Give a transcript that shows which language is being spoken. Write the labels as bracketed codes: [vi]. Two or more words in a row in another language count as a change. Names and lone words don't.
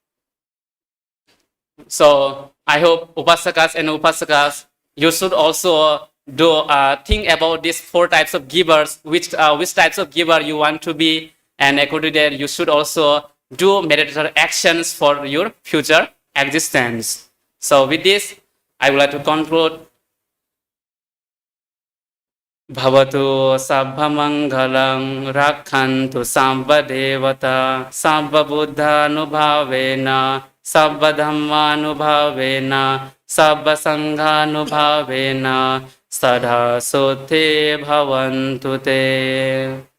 [en] So I hope Upasakas and Upasakas, you should also do think about these 4 types of givers, which types of giver you want to be, and according to that, you should also do meditative actions for your future existence. So with this, I would like to conclude. [pi] Bhavatu Sabbha Mangalam Rakhantu Sabba Devata Sabba Buddha Nubhavena Sabba Dhammanubhavena, Sabba Sanghanubhavena, Sadha Sote Bhavantu Te.